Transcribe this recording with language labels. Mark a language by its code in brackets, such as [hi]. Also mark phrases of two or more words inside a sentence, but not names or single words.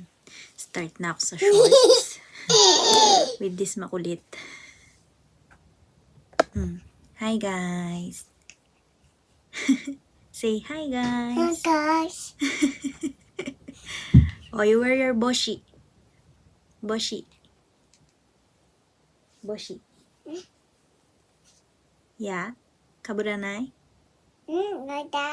[tl] Start na ako sa shorts. [en] With this [tl] makulit. [en] Hi guys. Say hi guys. Guys. Oh, you wear your boshi. Boshi. Boshi. Yeah? Kaburanay? Nada.